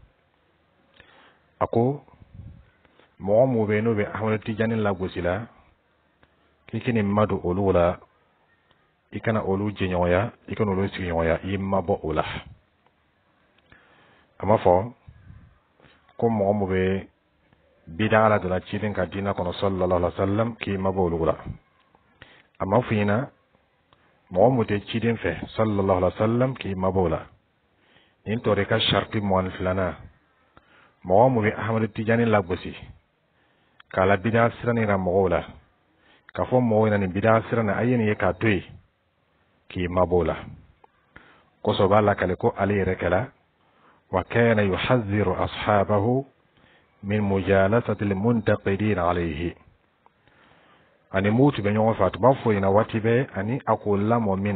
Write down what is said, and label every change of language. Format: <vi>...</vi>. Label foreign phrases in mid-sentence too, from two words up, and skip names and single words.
<bm>a ko mɔgɔ mun bɛ n'o bɛ Ahmad Tijani lagosi la k'i kini madu olu la i kana olu jɛɲɔgɔnya i kana olu sigiɲɔgɔnya i mabɔ o la a ma fɔ ko mɔgɔ mun bɛ bida ala dala ciden ka dina kɔnɔ</bm> <ar>صلى الله عليه وسلم</ar> <bm>k'i mabɔ olu la a ma fɔ ɲɛna mɔgɔ mun tɛ ciden fɛ sallallahu</bm> <ar>عليه وسلم</ar> <bm>k'i mabɔ o la nin tɔrɔ ka sharti mɔgɔni filanan mɔgɔ mun bɛ Ahmad Tijani lagosi k'a la bida sira ni ra mɔgɔw la k'a fɔ mɔgɔw ɲɛna nin bida sira na a ye nin ye k'a to yen k'i mabɔ o la kosɔn b'a lakale ko ale yɛrɛ kɛla</bm> <ar>وكان يحذر أصحابه من مجالسة المنتقدين عليه</ar> <bm>ani mutu bɛ ɲɔgɔn fɛ a tun b'a fɔ ɲɛna waati bɛɛ ani a k'o lamɔ min</bm>